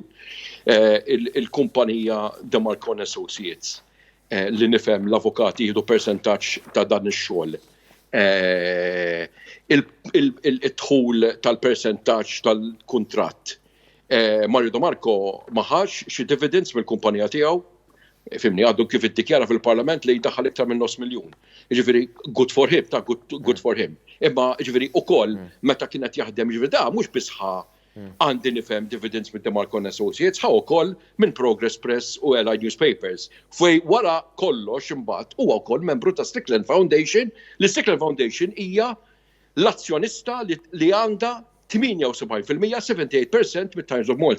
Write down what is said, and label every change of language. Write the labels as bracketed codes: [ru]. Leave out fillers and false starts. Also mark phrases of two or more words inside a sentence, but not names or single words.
[mt] Il-kumpanija De Marco and Associates li nifhem l-avukati jieħdu percentaġġ ta' dan ix-xogħol. Il-dħul tal-percentaġġ tal-kuntratt. Mario De Marco ma ħax xi dividends mill-kumpanija tiegħu, fimni għaddu kif iddikjara fil-Parlament li jdaħħal iktar minn $500,000. [en] Jiġifieri good for him, good for him. [mt] Imma jiġifieri ukoll meta kienet jaħdem jiġifieri da mhux biss għandi nifhem dividends minn De Marco and Associates, ħa wkoll minn Progress Press u Allied Newspapers. Fej wara kollox imbagħad huwa wkoll membru ta' Strickland Foundation, li Strickland Foundation hija l-azzjonista li għandha 78%, 78% mit-Times of Malta.